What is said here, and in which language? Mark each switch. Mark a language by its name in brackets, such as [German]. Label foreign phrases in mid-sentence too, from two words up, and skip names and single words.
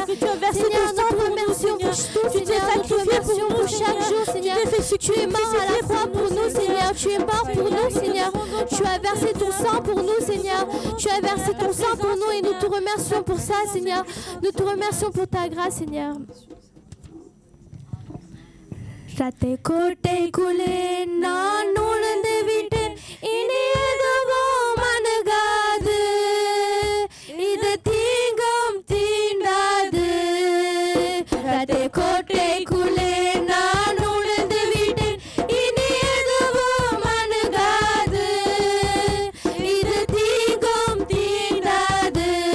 [French] Seigneur, nous te remercions pour tout, Seigneur. Nous te remercions pour chaque jour, Seigneur. Tu es mort à la croix pour nous, Seigneur. Tu es mort pour nous, Seigneur. Tu as versé ton sang pour nous, Seigneur. Tu as versé ton sang pour nous et nous te remercions pour ça, Seigneur. Nous te remercions pour ta grâce, Seigneur. [Tamil] ரத்தை கோட்டைக்குள்ளே நான் நுழைந்து விட்டேன் இனி எதுவும் அணுகாது இது தீங்கும் தீண்டாது ரத்தை கோட்டைக்குள்ளே நான் நுழைந்து விட்டேன் இனி எதுவும் அணுகாது இது தீங்கும் தீண்டாது